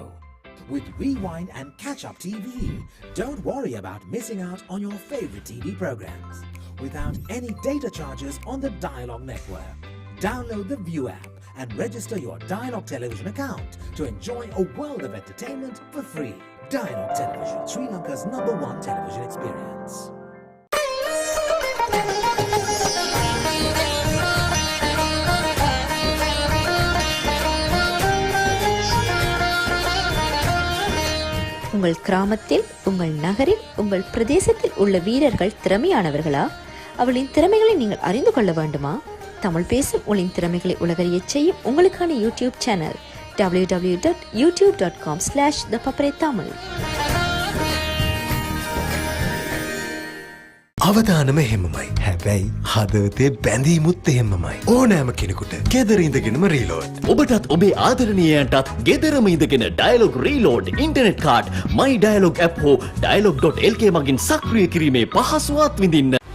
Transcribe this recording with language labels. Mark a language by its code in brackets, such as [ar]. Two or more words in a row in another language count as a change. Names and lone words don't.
[en] With Rewind and Catch Up TV, don't worry about missing out on your favorite TV programs without any data charges on the Dialog network. Download the View app and register your Dialog television account to enjoy a world of entertainment for free. Dialog Television, Sri Lanka's #1 television experience. [ta] உங்கள் கிராமத்தில், உங்கள் நகரில், உங்கள் பிரதேசத்தில் உள்ள வீரர்கள் திறமையானவர்களா? அவளின் திறமைகளை நீங்கள் அறிந்து கொள்ள வேண்டுமா? தமிழ் பேசும் உங்களின் திறமைகளை உலகறியச் செய்யும் உங்களுக்கான யூடியூப் சேனல் [en] www.youtube.com/thepaparetamil. [si] අවදානම එහෙමමයි. හැබැයි හදවතේ බැඳීමුත් එහෙමමයි. ඕනෑම කෙනෙකුට ගෙදර ඉඳගෙනම රීලෝඩ්. ඔබටත් ඔබේ ආදරණීයයන්ටත් ගෙදරම ඉඳගෙන [en] Dialog Reload internet card My Dialog app [si] හෝ dialog.lk මගින් සක්‍රිය කිරීමේ පහසුවත් විඳින්න.